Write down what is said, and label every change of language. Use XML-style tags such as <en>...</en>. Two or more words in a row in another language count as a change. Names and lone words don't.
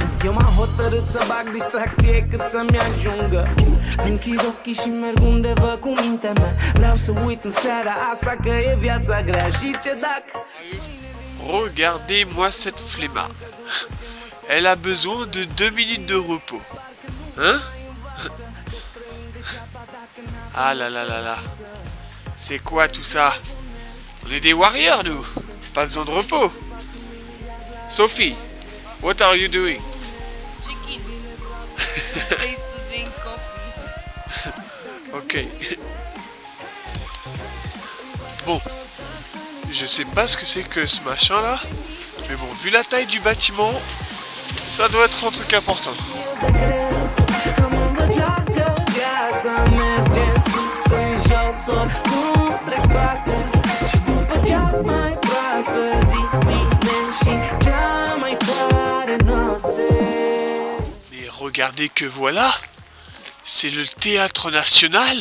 <ro>Eu m-am hotărât să bag distracție cât să-mi ajungă. Închid ochii și merg undeva cu mintea mea. Vreau să uit în seara asta că e viața grea. Și ce dacă...</ro> <fr>Regardez-moi cette flemmarde. Elle a besoin de 2 minutes de repos. Hein? Ah là là là là. C'est quoi tout ça? On est des warriors, nous. Pas besoin de repos. Sophie,</fr> <en>what are you doing? Chicken. Place to drink coffee.</en> <fr>Ok. Bon. Je sais pas ce que c'est que ce machin là. Mais bon, vu la taille du bâtiment, ça doit être un truc important. Mais regardez que voilà, c'est le Théâtre National.</fr>